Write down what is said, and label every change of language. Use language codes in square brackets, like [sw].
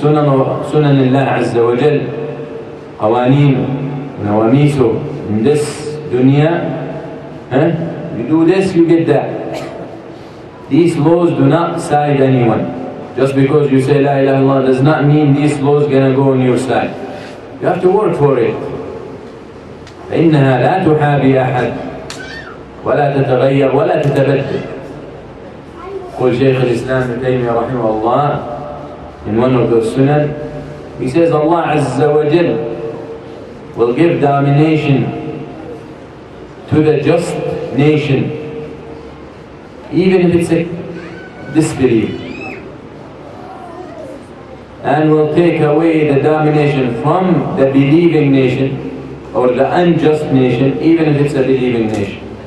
[en] Sunan Allah Azza wa Jal, qawaneen, nawamisu, in this dunya, you do this, you get that. These laws do not side anyone. Just because you say La ilaha illallah does not mean these laws are going to go on your side. You have to work for it. [ar] فإنها لا تحابي أحد ولا تتغير ولا تتبدل. قول شيخ الإسلام ابن تيمية رحمه الله [en] in one of those sunan, he says Allah Azza wa Jal will give domination to the just nation, even if it's a disbelief, and will take away the domination from the believing nation or the unjust nation, even if it's a believing nation.